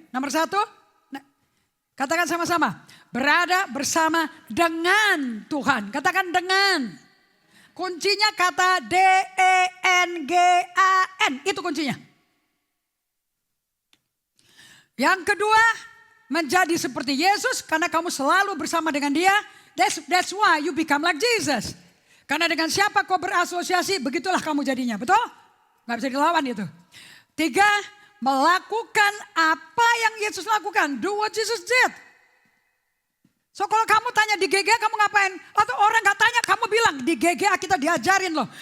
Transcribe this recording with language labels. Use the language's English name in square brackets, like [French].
[Indonesian] Nomor 1, katakan sama-sama, berada bersama dengan Tuhan. Katakan dengan. Kuncinya kata DENGAN, itu kuncinya. Yang kedua, menjadi seperti Yesus karena kamu selalu bersama dengan Dia. [English] That's why you become like Jesus. [Indonesian] Karena dengan siapa kau berasosiasi, begitulah kamu jadinya. Betul? Gak bisa dilawan itu. 3, melakukan apa yang Yesus lakukan. [English] Do what Jesus did. [Indonesian] So kalau kamu tanya di GGA kamu ngapain? Atau orang gak tanya, kamu bilang di GGA kita diajarin loh.